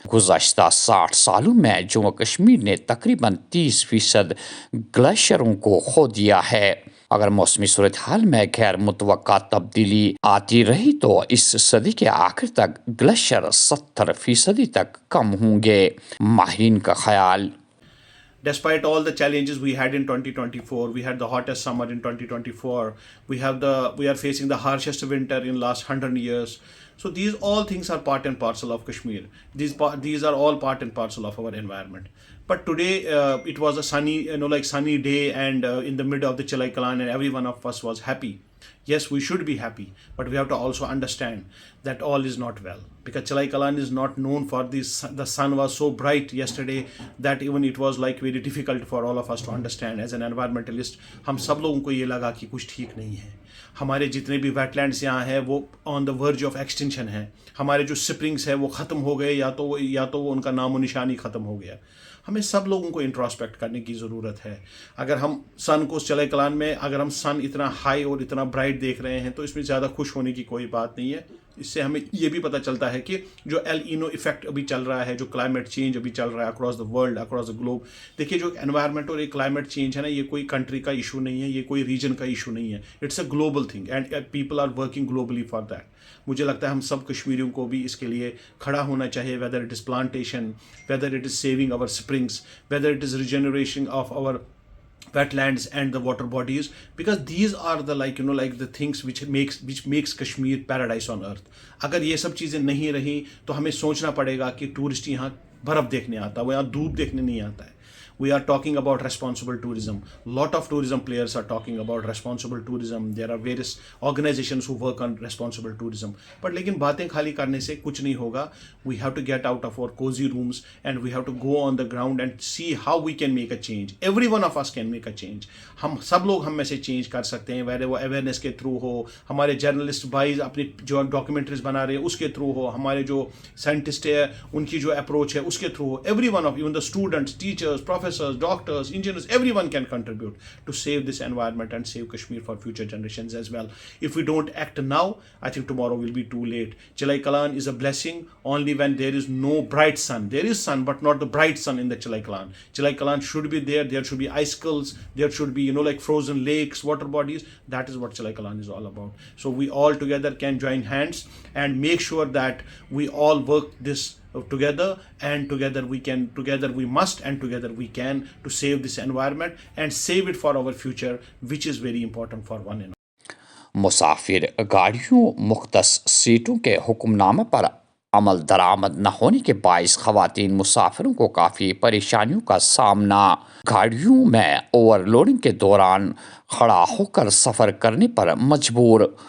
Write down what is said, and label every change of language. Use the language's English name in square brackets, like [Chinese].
[Urdu] گزشتہ 60 سالوں میں جموں کشمیر نے تقریباً 30% گلیشیئروں کو کھو دیا ہے. اگر موسمی صورتحال میں غیر متوقع تبدیلی آتی رہی تو اس صدی کے آخر تک گلیشیئر 70% تک کم ہوں گے. ماہرین کا خیال. [English] Despite all the challenges we had in 2024, we had the hottest summer in 2024. We are facing the harshest winter in last 100 years. So these all things are part and parcel of Kashmir. These are all part and parcel of our environment. But today it was a sunny day, and in the middle of the Chilai Kalan, and every one of us was happy. Yes, we should be happy, but we have to also understand that all is not well, because Chilai Kalan is not known for this. The sun was so bright yesterday that even it was like very difficult for all of us to understand. As an environmentalist, [Urdu] ہم سب لوگوں کو یہ لگا کہ کچھ ٹھیک نہیں ہے. ہمارے جتنے بھی ویٹ لینڈس یہاں ہیں وہ [English] on the verge of extension [Urdu] ہیں. ہمارے جو سپرنگس ہیں وہ ختم ہو گئے, یا تو وہ ان کا نام و نشانی ختم ہو گیا. ہمیں سب لوگوں کو انٹراسپیکٹ کرنے کی ضرورت ہے. اگر ہم سن کو چلے کلان میں اگر ہم سن اتنا ہائی اور اتنا برائٹ دیکھ رہے ہیں تو اس میں زیادہ خوش ہونے کی کوئی بات نہیں ہے. اس سے ہمیں یہ بھی پتہ چلتا ہے کہ جو ایل اینو ایفیکٹ ابھی چل رہا ہے, جو کلائمیٹ چینج ابھی چل رہا ہے [English] Across the world, across the globe. [Urdu] دیکھیے جو انوائرمنٹ اور یہ کلائمیٹ چینج ہے نا, یہ کوئی کنٹری کا ایشو نہیں ہے, یہ کوئی ریجن کا ایشو نہیں ہے. [English] It's a global thing and people are working globally for that. [Urdu] مجھے لگتا ہے ہم سب کشمیریوں کو بھی اس کے لیے کھڑا ہونا چاہیے, [English] Whether it is plantation, whether it is saving our springs, whether it is regeneration of our wetlands and the water bodies, because these are the like the things which makes Kashmir paradise on earth. [Urdu] اگر یہ سب چیزیں نہیں رہیں تو ہمیں سوچنا پڑے گا کہ ٹورسٹ یہاں برف دیکھنے آتا ہے, وہ یہاں دھوپ دیکھنے نہیں آتا ہے. [English] We are talking about responsible tourism. Lot of tourism players are talking about responsible tourism. There are various organizations who work on responsible tourism. But [Urdu] لیکن باتیں خالی کرنے سے کچھ نہیں ہوگا. [English] We have to get out of our cozy rooms and we have to go on the ground and see how we can make a change. Every one of us can make a change. [Urdu] ہم سب لوگ ہم میں سے change کر سکتے ہیں, ویسے وہ اویئرنیس کے تھرو ہو, ہمارے جرنلسٹ بھائی اپنی جو ڈاکیومنٹریز بنا رہے ہیں اس کے تھرو ہو, ہمارے جو سائنٹسٹ ہے ان کی جو اپروچ ہے اس کے through ہو. [English] Every one of even the students, teachers, professors, doctors, engineers, everyone can contribute to save this environment and save Kashmir for future generations as well. If we don't act now, I think tomorrow will be too late. Chilai Kalan is a blessing only when there is no bright sun. There is sun, but not the bright sun in the Chilai Kalan. Chilai Kalan should be there. There should be icicles. There should be, like frozen lakes, water bodies. That is what Chilai Kalan is all about. So we all together can join hands and make sure that we all work this together, and together we must, and together we can, to save this environment and save it for our future, which is very important for one and all. [Urdu] مسافر گاڑیوں مختص سیٹوں کے حکم نامہ پر عمل درآمد نہ ہونے کے باعث خواتین مسافروں کو کافی پریشانیوں کا سامنا. گاڑیوں میں اوور لوڈنگ کے دوران کھڑا ہو کر سفر کرنے پر مجبور.